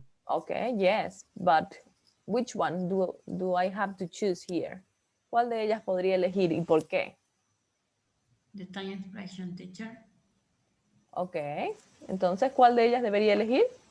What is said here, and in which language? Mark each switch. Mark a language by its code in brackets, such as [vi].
[en] Okay, yes, but which one do I have to choose here? [es] ¿Cuál de ellas podría elegir y por qué? [en] The time expression, teacher. [es] Okay, entonces, ¿cuál de ellas debería elegir?